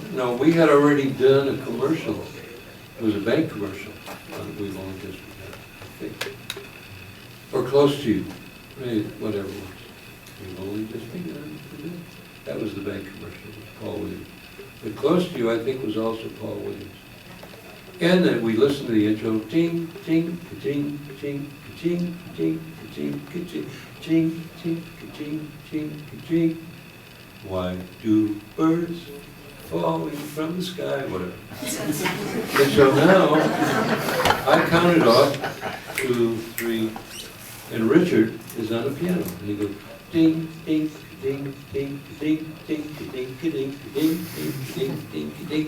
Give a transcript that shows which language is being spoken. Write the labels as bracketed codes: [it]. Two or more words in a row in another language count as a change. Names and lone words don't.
[en] Now we had already done a commercial. It was a bank commercial on We've Only Just Begun, I think. Or Close to You, maybe, whatever it was. We've Only Just Begun. That was the bank commercial, it was Paul Williams. But Close to You, I think, was also Paul Williams. And then we listened to the intro, ting, ting, ka-ting, ka-ting, ka-ting, ka-ting, ka-ting, ka-ting, ting, ting, ka-ting, ting, ka-ting. Why do birds falling from the sky, whatever. And so now, I counted off, 2, 3, and Richard is on the piano. And he goes, ding, ding, ding, ding, ding, ding, ding, ding, ding, ding, ding, ding, ding.